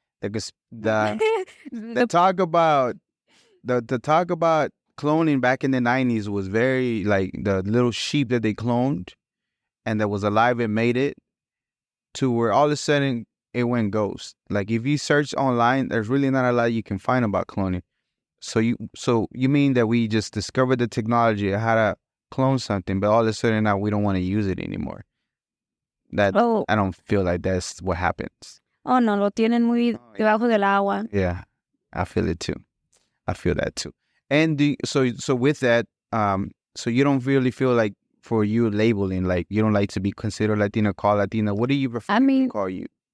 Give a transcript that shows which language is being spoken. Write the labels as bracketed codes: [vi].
[en] The talk about the talk about cloning back in the 90s was very like the little sheep that they cloned and that was alive and made it to where all of a sudden it went ghost. Like if you search online, there's really not a lot you can find about cloning. So you mean that we just discovered the technology of how to clone something, but all of a sudden now we don't want to use it anymore. That Oh, I don't feel like that's what happens. [es] oh no, lo tienen muy debajo del agua. [en] Yeah, I feel it too. I feel that too. And so with that, so you don't really feel like for you labeling, like you don't like to be considered Latina, called Latina. What do you prefer to call you?